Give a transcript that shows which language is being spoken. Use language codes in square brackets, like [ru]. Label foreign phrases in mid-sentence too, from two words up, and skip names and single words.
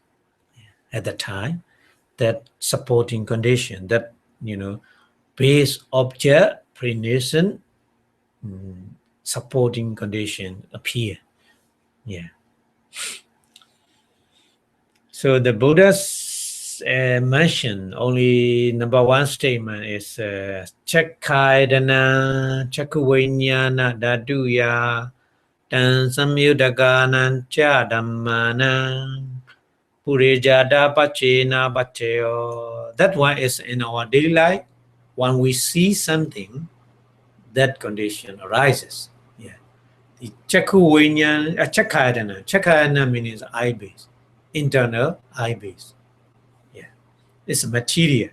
[en] At the time, that supporting condition, that base object, pre-nascent supporting condition appear. Yeah. So the Buddha's mentioned only number one statement is [pi] Chakkaidana Chakkuvinyana Dhatuya Tan Samyudaganan Cha Dhammana purejāta paccaya paccaya. [en] That one is in our daily life. When we see something, that condition arises. Yeah. The Chakkaidana means eye base. Internal eye base. Yeah, it's a material.